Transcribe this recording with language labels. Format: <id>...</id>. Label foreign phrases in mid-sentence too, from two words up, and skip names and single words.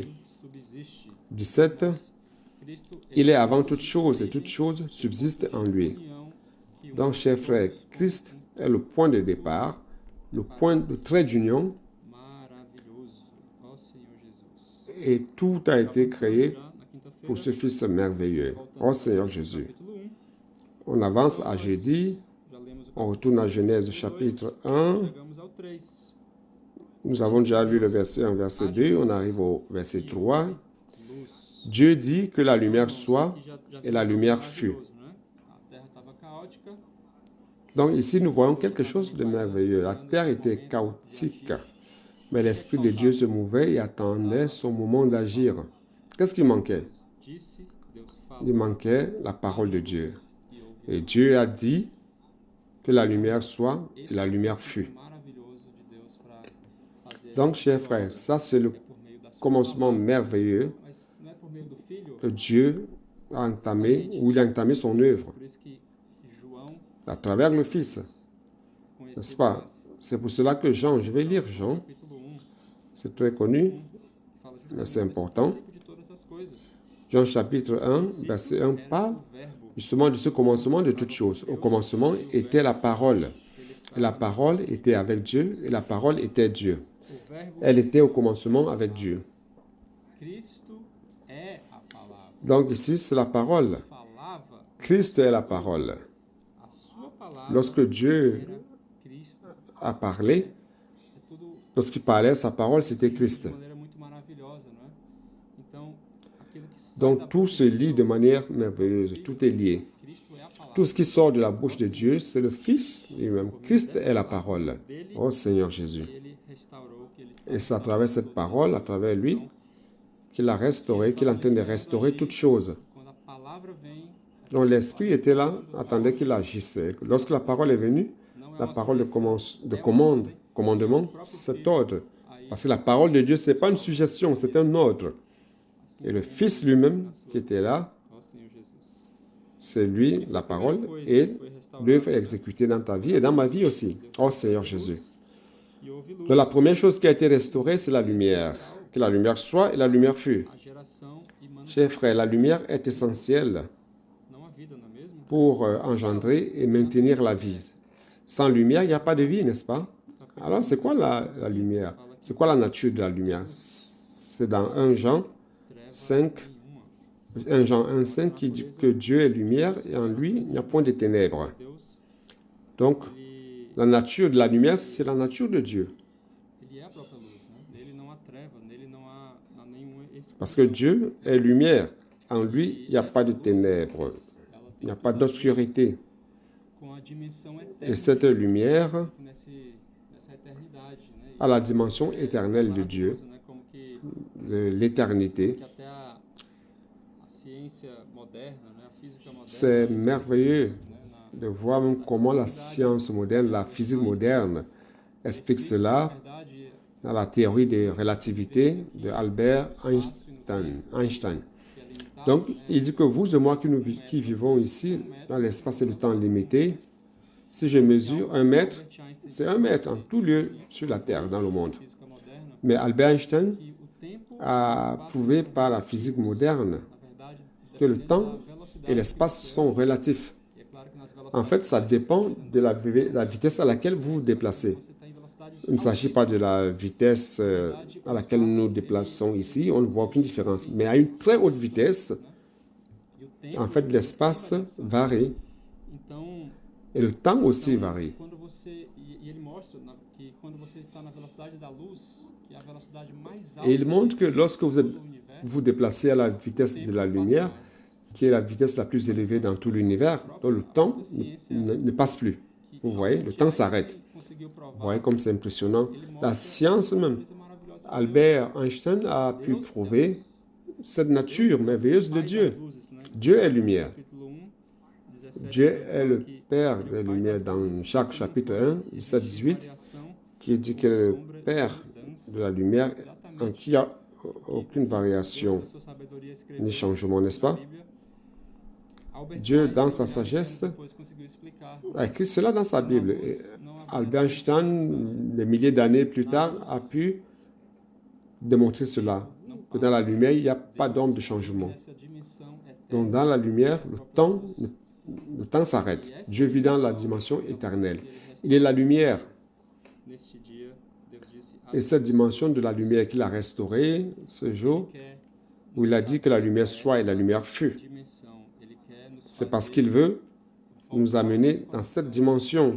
<fr>17. Il est avant toute chose et toute chose subsiste en lui. Donc, chers frères, Christ est le point de départ le point de trait d'union,</fr> <pt>maravilhoso. Ó Senhor Jesus.</pt> <fr>et tout a été créé</fr> <pt>Já na quinta-feira,</pt> <fr>pour ce Fils merveilleux.</fr> <pt>voltando</pt> <fr>Ô Seigneur</fr> <pt>ao</pt> <fr>Jésus.</fr> <pt>capítulo 1,</pt> <fr>On avance à jeudi,</fr> <pt>já lemos o</pt> <fr>on retourne à Genèse</fr> <pt>versículo 2,</pt> <fr>chapitre 1.</fr> <pt>chegamos ao 3.</pt> <fr>Nous avons déjà lu le verset 1, verset 2, on arrive au verset 3.</fr> <pt>Luz.</pt> <fr>Dieu dit que la lumière soit,</fr> <pt>Aqui já</pt> <fr>et la</fr> <pt>vimos algo</pt> <fr>lumière fut.</fr> <pt>maravilhoso, né? A terra estava caótica.</pt> <fr>Donc ici, nous voyons quelque chose de merveilleux. La terre était chaotique, mais l'Esprit de Dieu se mouvait et attendait son moment d'agir. Qu'est-ce qui manquait?</fr> <pt>Disse, Deus</pt> <fr>Il</fr> <pt>falou.</pt> <fr>manquait la parole de Dieu.</fr> <pt>E ouviu.</pt> <fr>Et Dieu a dit que la lumière soit, et la lumière fut.</fr> <pt>Maravilhoso de Deus para fazer</pt> <fr>Donc, chers frères, ça c'est le</fr> <pt>por meio da sua</pt> <fr>commencement merveilleux</fr> <pt>mas não é por meio do filho.</pt> <fr>que Dieu a entamé, où il a entamé son œuvre,</fr> <pt>Por isso que João</pt> <fr>à travers le Fils. N'est-ce pas? C'est pour cela que Jean, je vais lire Jean,</fr> <pt>capítulo 1</pt> <fr>c'est très connu,</fr> <pt>fala</pt> <fr>mais c'est</fr> <pt>justamente desse</pt> <fr>important.</fr> <pt>princípio de todas as coisas.</pt> <fr>Jean chapitre 1, verset 1 parle</fr> <pt>O verbo,</pt> <fr>justement de ce commencement de toutes choses. Au commencement était la parole. Et la parole était avec Dieu, et la parole était Dieu.</fr> <pt>o verbo</pt> <fr>Elle était au commencement avec Dieu.</fr> <pt>Cristo é a palavra.</pt> <fr>Donc ici, c'est la parole.</fr> <pt>Falava</pt> <fr>Christ est la parole.</fr> <pt>a sua palavra.</pt> <fr>Lorsque Dieu</fr> <pt>Era Cristo.</pt> <fr>a parlé,</fr> <pt>É tudo</pt> <fr>lorsqu'il parlait, sa parole, c'était Christ.</fr> <pt>de maneira muito maravilhosa, não é? Então, aquilo que sai da</pt> <fr>Donc tout se lie de manière merveilleuse, tout est lié.</fr> <pt>Cristo é a palavra.</pt> <fr>Tout ce qui sort de la bouche de Dieu, c'est le Fils lui-même. Christ est la parole. Oh Seigneur Jésus.</fr> <pt>Que ele restaurou, que ele</pt> <fr>Et c'est à travers cette parole, à travers lui, qu'il a restauré, qu'il est en train de restaurer toutes choses.</fr> <pt>quando a palavra vem,</pt> <fr>Donc l'Esprit était là, attendait qu'il agisse. Lorsque la parole est venue,</fr> <pt>não é</pt> <fr>la</fr> <pt>uma</pt> <fr>parole de,</fr> <pt>sugestão,</pt> <fr>commandement, c'est ordre. Parce que la parole de Dieu, ce n'est pas une suggestion, c'est un ordre. Et le Fils lui-même qui était là,</fr> <pt>ó Senhor Jesus.</pt> <fr>c'est lui, la parole, et l'œuvre est exécutée dans ta vie et dans ma vie aussi. Oh Seigneur Jésus.</fr> <pt>E houve luz.</pt> <fr>Donc la première chose qui a été restaurée, c'est la lumière. Que la lumière soit et la lumière fut.</fr> <pt>A geração emana</pt> <fr>Chers frères, la lumière est essentielle</fr> <pt>não a vida, não é mesmo?</pt> <fr>pour engendrer et maintenir la vie. Sans lumière, il n'y a pas de vie, n'est-ce pas? Alors, c'est quoi la lumière? C'est quoi la nature de la lumière? C'est dans 1 Jean 5, 1 Jean 1, 5 qui dit que Dieu est lumière et en lui, il n'y a point de ténèbres.</fr> <pt>Deus,</pt> <fr>Donc,</fr> <pt>ele,</pt> <fr>la nature de la lumière, c'est la nature de Dieu.</fr> <pt>ele é a própria luz, né? Nele não há treva, nele não há nenhum escuro.</pt> <fr>Parce que Dieu est lumière. En lui, il n'y a pas de ténèbres.</fr> <pt>Ela</pt> <fr>Il n'y</fr> <pt>tem</pt> <fr>a pas d'obscurité.</fr> <pt>com a dimensão</pt> <fr>Et</fr> <pt>eterna,</pt> <fr>cette lumière</fr> <pt>nessa eternidade, né?</pt> <fr>a la dimension éternelle de Dieu,</fr> <pt>Maravilhoso, né? Como que</pt> <fr>de l'éternité.</fr> <pt>até a ciência moderna, né? A física moderna,</pt> <fr>C'est</fr> <pt>respeita</pt> <fr>merveilleux</fr> <pt>isso, né?</pt> <fr>de voir même comment la science moderne, la physique moderne explique cela</fr> <pt>Na verdade,</pt> <fr>dans la théorie de relativité de Albert Einstein.</fr> <pt>que é limitado,</pt> <fr>Donc,</fr> <pt>né?</pt> <fr>il dit que vous et moi qui vivons ici, dans l'espace et le temps limité, si je mesure 1 mètre, c'est 1 mètre en tout lieu sur la Terre, dans le monde.</fr> <pt>Física moderna,</pt> <fr>Mais Albert Einstein</fr> <pt>que o tempo,</pt> <fr>a prouvé par la physique moderne</fr> <pt>na verdade,</pt> <fr>que le</fr> <pt>depende</pt> <fr>temps</fr> <pt>da velocidade</pt> <fr>et l'espace sont relatifs.</fr> <pt>E é claro que nas</pt> <fr>En fait, ça dépend de la vitesse à laquelle vous vous déplacez.</fr> <pt>você está em velocidades</pt> <fr>Il ne s'agit pas de la vitesse à laquelle nous nous déplaçons ici, on ne voit aucune différence. Mais à une très haute vitesse,</fr> <pt>e o tempo,</pt> <fr>en fait, l'espace varie</fr> <pt>então,</pt> <fr>et le temps aussi varie.</fr> <pt>quando você e ele mostra que quando você está na velocidade da luz, que é a velocidade mais alta</pt> <fr>Et il montre que lorsque vous</fr> <pt>do universo,</pt> <fr>vous déplacez à la vitesse de la lumière, qui est la vitesse la plus élevée dans tout l'univers, donc le temps ne passe plus. Vous voyez, le temps s'arrête.</fr> <pt>conseguiu provar,</pt> <fr>Vous voyez comme c'est impressionnant.</fr> <pt>ele</pt> <fr>La</fr> <pt>mostra</pt> <fr>science même,</fr> <pt>coisa maravilhosa de</pt> <fr>Albert Einstein a pu prouver cette nature merveilleuse de</fr> <pt>Deus,</pt> <fr>Dieu.</fr> <pt>das luzes, né?</pt> <fr>Dieu est lumière.</fr> <pt>Capítulo 1, 17,</pt> <fr>Dieu</fr> <pt>18,</pt> <fr>est le</fr> <pt>que</pt> <fr>Père</fr> <pt>ele</pt> <fr>des</fr> <pt>é o pai</pt> <fr>lumières</fr> <pt>das</pt> <fr>dans</fr> <pt>luzes,</pt> <fr>chaque chapitre 1, 17, 18,</fr> <pt>variação,</pt> <fr>qui dit que le Père de la lumière en qui il n'y a aucune variation</fr> <pt>a sua sabedoria escreveu</pt> <fr>ni changement, n'est-ce pas?</fr> <pt>na Bíblia. Albert</pt> <fr>Dieu, dans</fr> <pt>Einstein,</pt> <fr>sa sagesse,</fr> <pt>depois conseguiu explicar.</pt> <fr>a écrit cela dans sa Bible. Et</fr> <pt>Não</pt> <fr>Albert Einstein, des milliers d'années plus tard, a pu démontrer cela, que dans la lumière, il n'y a pas d'ombre de changement.</fr> <pt>nessa dimensão eterna.</pt> <fr>Donc dans la lumière, le temps s'arrête. Dieu vit dans la dimension éternelle. Il est la lumière. Et cette dimension de la lumière qu'il a restaurée ce jour, où il a dit que la lumière soit et la lumière fut, c'est parce qu'il veut nous amener dans cette dimension.</fr>